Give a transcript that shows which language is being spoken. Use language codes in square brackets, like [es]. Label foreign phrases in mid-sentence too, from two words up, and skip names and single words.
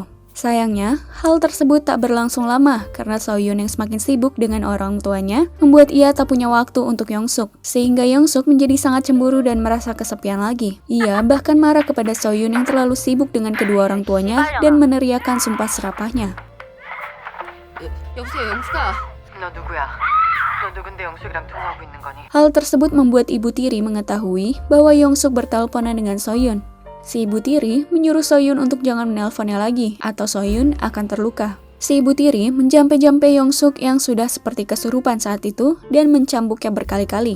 [id] Sayangnya, hal tersebut tak berlangsung lama karena Soyun yang semakin sibuk dengan orang tuanya membuat ia tak punya waktu untuk Yongsuk. Sehingga Yongsuk menjadi sangat cemburu dan merasa kesepian lagi. Ia bahkan marah kepada Soyun yang terlalu sibuk dengan kedua orang tuanya dan meneriakkan sumpah serapahnya. [ko] 여보세요, 영숙아. 너 누구야? 너 누군데 영숙이랑 통화하고 있는 거니? [id] Hal tersebut membuat ibu tiri mengetahui bahwa Yongsuk berteleponan dengan Soyun. Si ibu tiri menyuruh Soyun untuk jangan menelponnya lagi, atau Soyun akan terluka. Si ibu tiri menjampe-jampe Yongsuk yang sudah seperti kesurupan saat itu dan mencambuknya berkali-kali.